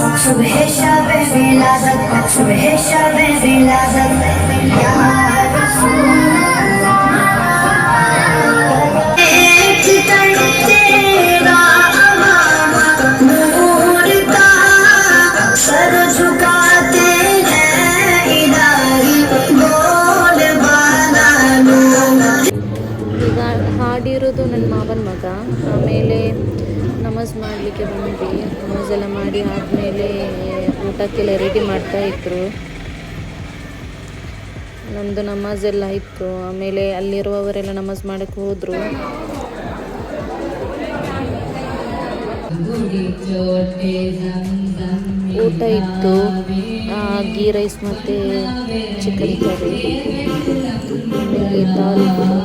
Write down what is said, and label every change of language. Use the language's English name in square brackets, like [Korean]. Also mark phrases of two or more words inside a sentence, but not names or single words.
[Urdu] صبح شب ولادت صبح شب ولادت یا رسول اللہ ایک تن تیرا عمامہ نور کا سر جھکاتے ہیں الٰہی بول بالا نور [Kannada] ಈಗ ಹಾಡಿರೋದು ನನ್ನ ಮಾವನ ಮಗ. ಆಮೇಲೆ ನಮಾಜ್ ಮಾಡಲಿಕ್ಕೆ ಬಂದ್ವಿ. ನಮಾಜ್ ಎಲ್ಲ ಮಾಡಿ ಆದಮೇಲೆ ಊಟಕ್ಕೆಲ್ಲ ರೆಡಿ ಮಾಡ್ತಾಯಿದ್ರು. ನಮ್ಮದು ನಮಾಜ್ ಎಲ್ಲ ಇತ್ತು. ಆಮೇಲೆ ಅಲ್ಲಿರುವವರೆಲ್ಲ ನಮಾಜ್ ಮಾಡೋಕ್ಕೆ ಹೋದರು. ಊಟ ಇತ್ತು, [English] ghee rice [Kannada] ಮತ್ತು [English] chicken curry, [Kannada] ಆಮೇಲೆ ದಾಲ್ ಇತ್ತು.